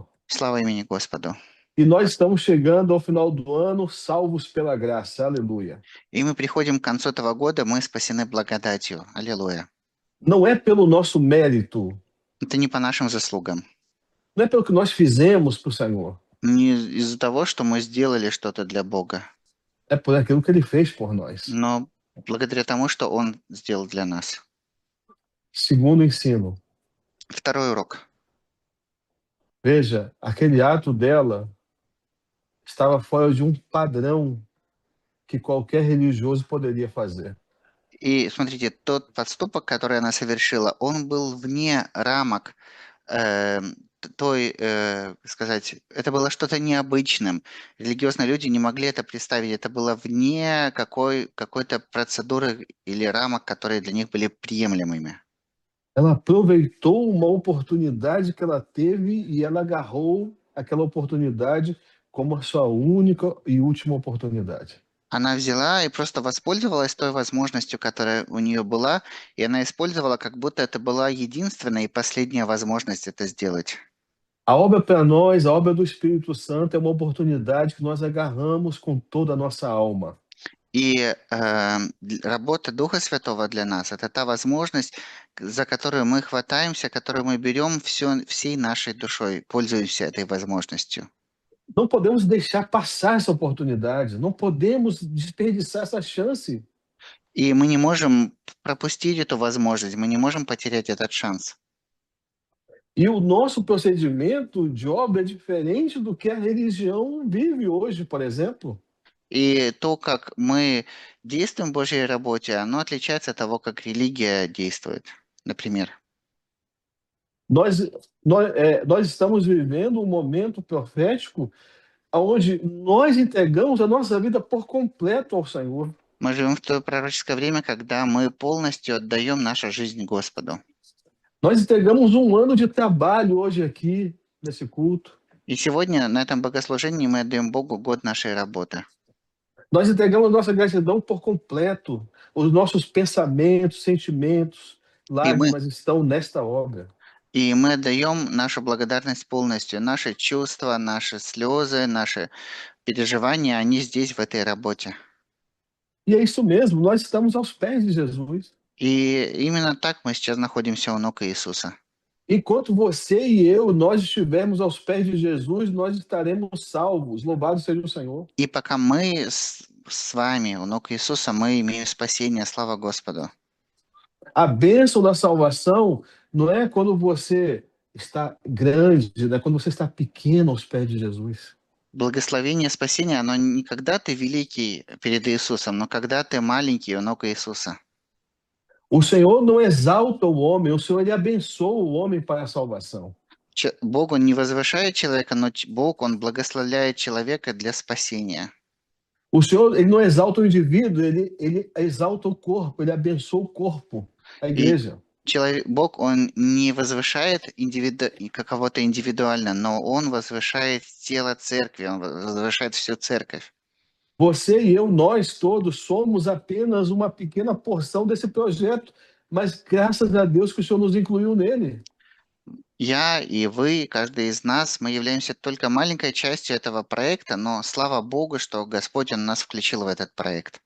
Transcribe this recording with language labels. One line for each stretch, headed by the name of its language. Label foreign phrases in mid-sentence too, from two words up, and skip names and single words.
Russian: Слава имени Господу.
Portuguese: E nós estamos chegando ao final do ano salvos pela graça. Aleluia.
Russian: И мы приходим к концу этого года, мы спасены благодатью. Аллилуйя.
Portuguese: Não é pelo nosso mérito,
Russian: Это не по нашим заслугам.
Portuguese: não é pelo que nós fizemos para o Senhor,
Russian: Не из-за того, что мы сделали что-то для Бога,
Portuguese: é por aquilo que Ele fez por nós.
Russian: но благодаря тому, что Он сделал для нас.
Portuguese: Segundo ensino,
Russian: Второй урок.
Portuguese: veja, aquele ato dela estava fora de um padrão que qualquer religioso poderia fazer.
Russian: И смотрите, тот поступок, который она совершила, он был вне рамок сказать, это было что-то необычным. Религиозные люди не могли это представить. Это было вне какой-то процедуры или рамок, которые для них были приемлемыми.
Portuguese: Ela aproveitou uma oportunidade que ela teve e ela agarrou aquela oportunidade como a sua única e última oportunidade.
Russian: Она взяла и просто воспользовалась той возможностью, которая у нее была, и она использовала, как будто это была единственная и последняя возможность это сделать.
Portuguese: A obra para nós, a obra do Espírito Santo é uma oportunidade que nós agarramos com toda a nossa alma.
Russian: И работа Духа Святого для нас– это та возможность, за которую мы хватаемся, которую мы берем всей нашей душой, пользуемся этой возможностью.
Portuguese: Não podemos deixar passar essa oportunidade, não podemos desperdiçar essa chance.
Russian: И мы не можем пропустить эту возможность, мы не можем потерять этот шанс.
Portuguese: E o nosso procedimento de obra é diferente do que a religião vive hoje, por exemplo.
Russian: И то, как мы действуем в Божьей работе, оно отличается от того, как религия действует, например.
Portuguese: Nós estamos vivendo um momento profético onde nós entregamos a nossa vida por completo ao Senhor.
Russian: Мы живем в то пророческое время, когда мы полностью отдаем нашу жизнь Господу.
Portuguese: Nós entregamos um ano de trabalho hoje aqui, nesse culto.
Russian: И сегодня на этом богослужении мы отдаем Богу год нашей работы.
Portuguese: Nós entregamos nossa gratidão por completo. Os nossos pensamentos, sentimentos, lágrimas estão nesta obra.
Russian: И мы отдаем нашу благодарность полностью. Наши чувства, наши слезы, наши переживания, они здесь, в этой работе.
Portuguese: E é isso mesmo, nós estamos aos pés de Jesus.
Russian: И именно так мы сейчас находимся у ног Иисуса.
Portuguese: Enquanto você e eu, nós estivermos aos pés de Jesus, nós estaremos salvos. Louvado seja o Senhor.
Russian: И пока мы с вами у ног Иисуса, мы имеем спасение, слава Господу.
Portuguese: A bênção da salvação não é quando você está grande, é quando você está pequeno aos pés de Jesus.
Russian: Благословение спасения, оно не когда ты великий перед Иисусом, но когда ты маленький у ног Иисуса.
Portuguese: O Senhor não exalta o homem, o Senhor ele abençoa o homem para a salvação.
Russian: Бог, Он не возвышает человека, но Бог, Он благословляет человека для спасения.
Portuguese: O Senhor ele não exalta o indivíduo, ele exalta o corpo, ele abençoa o corpo, a igreja.
Russian: Бог, Он не возвышает кого-то индивидуально, но Он возвышает тело церкви, Он возвышает всю церковь.
Portuguese: Você e eu, nós todos, somos apenas uma pequena porção desse projeto, mas graças a Deus que o Senhor nos incluiu nele.
Russian: Я и вы, каждый из нас, мы являемся только маленькой частью этого проекта, но слава Богу, что Господь Он нас включил в этот проект.